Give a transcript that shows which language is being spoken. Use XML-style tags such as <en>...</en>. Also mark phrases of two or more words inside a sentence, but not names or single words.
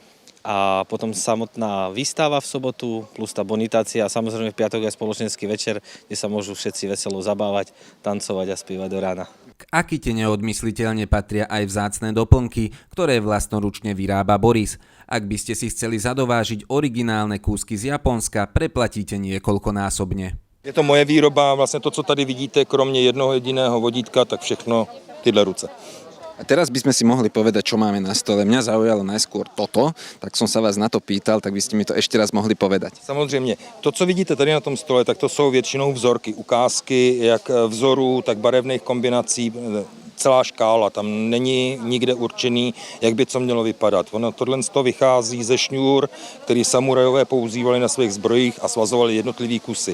<sk>A potom samotná výstava v sobotu, plus tá bonitácia a samozrejme v piatok aj spoločenský večer, kde sa môžu všetci veselo zabávať, tancovať a spievať do rána. K akite neodmysliteľne patria aj vzácne doplnky, ktoré vlastnoručne vyrába Boris. Ak by ste si chceli zadovážiť originálne kúsky z Japonska, preplatíte niekoľkonásobne.</sk> <cs>Je to moje výroba, vlastně to, co tady vidíte, kromě jednoho jediného vodítka, tak všechno tyhle ruce.</cs> <sk>A teraz by sme si mohli povedať, čo máme na stole. Mňa zaujalo najskôr toto, tak som sa vás na to pýtal, tak by ste mi to ešte raz mohli povedať.</sk> <cs>Samozřejmě, to, co vidíte tady na tom stole, tak to jsou většinou vzorky, ukázky, jak vzorů, tak barevných kombinací, celá škála, tam není nikde určený, jak by co mělo vypadat. Tohle vychází ze šňůr, který samurajové používali na svých zbrojích a svazovali jednotlivý kusy.</cs>